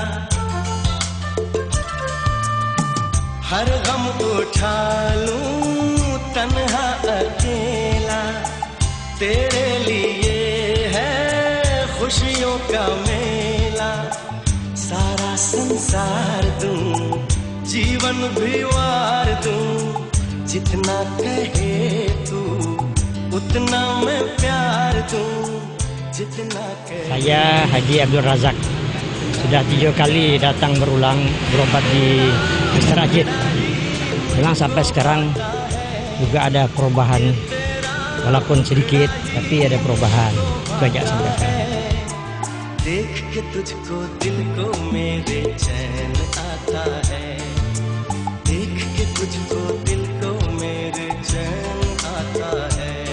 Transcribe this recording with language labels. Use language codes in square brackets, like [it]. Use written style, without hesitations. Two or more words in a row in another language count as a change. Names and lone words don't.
[hi] हर गम उठा लूं तन्हा अकेला, तेरे लिए है खुशियों का मेला। सारा संसार दूं, जीवन भी वार दूं, जितना कहे तू उतना मैं प्यार दूं, जितना कहे. [id] Saya Haji Abdul Razak, sudah 3 kali datang berulang berobat di Mr. Ajit. Memang sampai sekarang juga ada perubahan, walaupun sedikit tapi ada perubahan. Itu aja sebenarnya. [hi] देख के तुझको दिल को मेरे चैन आता है, देख के तुझको दिल को मेरे चैन आता है।